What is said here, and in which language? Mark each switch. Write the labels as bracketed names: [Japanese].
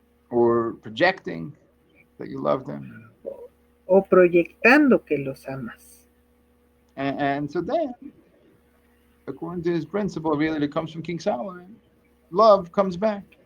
[English] Or projecting that you love them. [Spanish] O proyectando que los amas. [English] And so then, according to his principle, really, that comes from King Solomon, love comes back.